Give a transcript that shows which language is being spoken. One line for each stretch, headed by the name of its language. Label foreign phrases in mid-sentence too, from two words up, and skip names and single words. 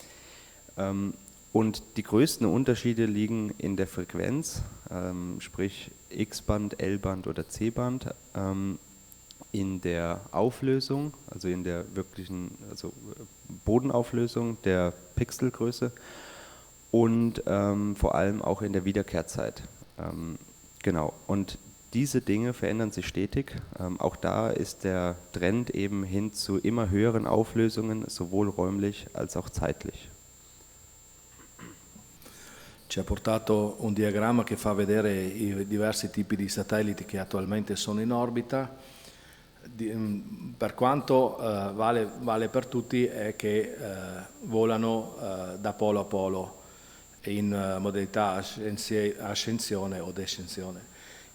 German: Und die größten Unterschiede liegen in der Frequenz, sprich X-Band, L-Band oder C-Band, in der Auflösung, also in der wirklichen Bodenauflösung der Pixelgröße, und vor allem auch in der Wiederkehrzeit. Genau. Und diese Dinge verändern sich stetig. Auch da ist der Trend eben hin zu immer höheren Auflösungen, sowohl räumlich als auch zeitlich.
Italian: Ci ha portato un diagramma che fa vedere i diversi tipi di satelliti che attualmente sono in orbita. Per quanto vale per tutti, è che volano da polo a polo in modalità ascensione o descensione.